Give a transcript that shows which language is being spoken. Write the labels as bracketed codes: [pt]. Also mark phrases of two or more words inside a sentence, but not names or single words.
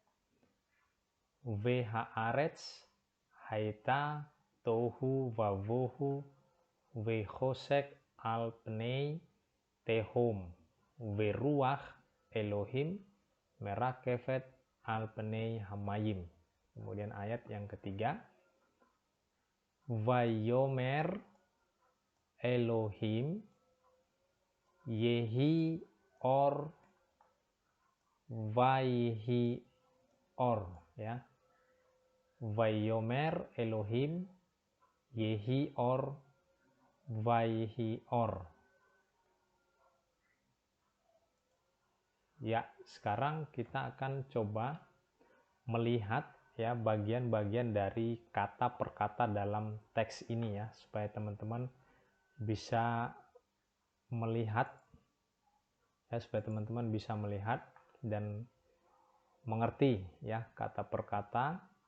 [he] והארץ היתה תהו ובהו וחשך על פני תהום ורוח אלהים מרחפת על פני המים. [id] Kemudian ayat yang ketiga, [he] ויאמר אלהים יהי אור ויהי אור, ya. ויאמר אלהים יהי אור ויהי אור. [id] Ya, sekarang kita akan coba melihat, ya, bagian-bagian dari kata per kata dalam teks ini, ya, supaya teman-teman bisa melihat, ya, supaya teman-teman bisa melihat dan mengerti, ya, kata per kata.